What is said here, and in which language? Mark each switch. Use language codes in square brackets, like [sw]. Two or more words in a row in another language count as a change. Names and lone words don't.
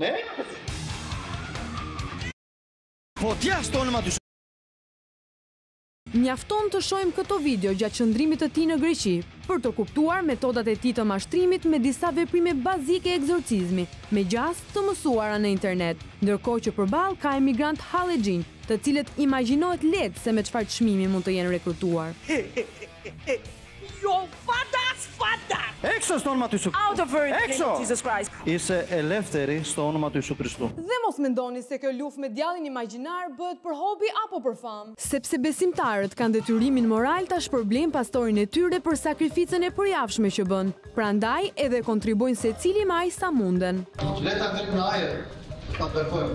[sq] Mjafton të shohim këto video gjatë qëndrimit të tij në Greqi për të kuptuar metodat e tij të mashtrimit me disa veprime bazike egzorcizmi, me gjas të mësuara në internet, ndërkohë që përballë ka emigrant hallexhin, të cilët imagjinohet lehtë se me çfarë çmimi mund të jenë rekrutuar. Jo fadas! [el] Έξω στο όνομα του Ιησού. [en] Out of her in the name [el] Έξω. [en] of Jesus Christ. [el] Είσαι ελεύθερη στο όνομα του Ιησού Χριστού. [sq] Dhe mos mendoni se kjo luftë me djallin imagjinar bëhet për hobi apo për famë. Sepse besimtarët kanë detyrimin moral ta shpërblejnë pastorin e tyre për sakrificën e përjavshme që bën. Prandaj edhe kontribuojnë secili maj sa munden. Le ta drejt në ajër, ta bërkojmë.